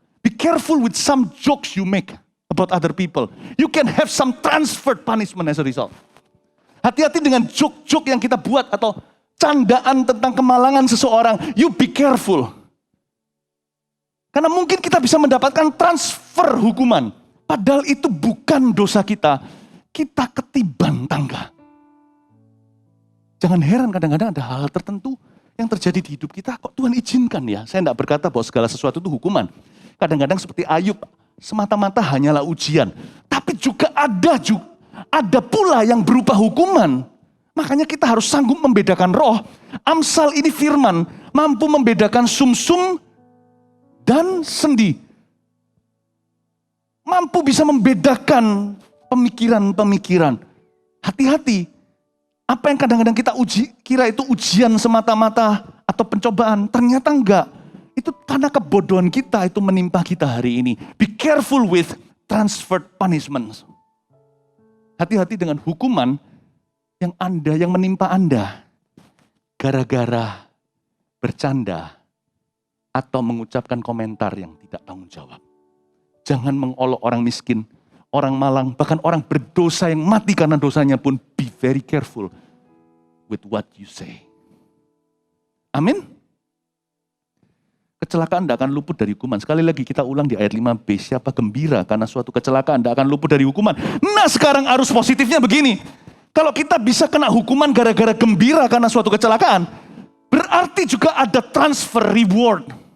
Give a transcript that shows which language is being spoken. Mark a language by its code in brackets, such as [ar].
[en] Be careful with some jokes you make about other people. You can have some transferred punishment as a result. [id] Hati-hati dengan joke-joke yang kita buat atau candaan tentang kemalangan seseorang. [en] You be careful. [id] Karena mungkin kita bisa mendapatkan transfer hukuman. Padahal itu bukan dosa kita. Kita ketiban tangga. Jangan heran kadang-kadang ada hal tertentu yang terjadi di hidup kita. Kok Tuhan izinkan ya? Saya tidak berkata bahwa segala sesuatu itu hukuman. Kadang-kadang seperti Ayub, semata-mata hanyalah ujian. Tapi juga ada pula yang berupa hukuman. Makanya kita harus sanggup membedakan roh. Amsal ini firman, mampu membedakan sumsum dan sendi. Mampu bisa membedakan pemikiran-pemikiran. Hati-hati. Apa yang kadang-kadang kita kira itu ujian semata-mata atau pencobaan. Ternyata enggak. Itu karena kebodohan kita itu menimpa kita hari ini. [en] Be careful with transferred punishments. [id] Hati-hati dengan hukuman yang menimpa Anda. Gara-gara bercanda atau mengucapkan komentar yang tidak tanggung jawab. Jangan mengolok orang miskin, orang malang, bahkan orang berdosa yang mati karena dosanya pun. [en] Be very careful with what you say. [id] Amin. Kecelakaan tidak akan luput dari hukuman. Sekali lagi kita ulang di ayat 5b. Siapa gembira karena suatu kecelakaan tidak akan luput dari hukuman. Nah sekarang arus positifnya begini. Kalau kita bisa kena hukuman gara-gara gembira karena suatu kecelakaan, berarti juga ada transfer reward.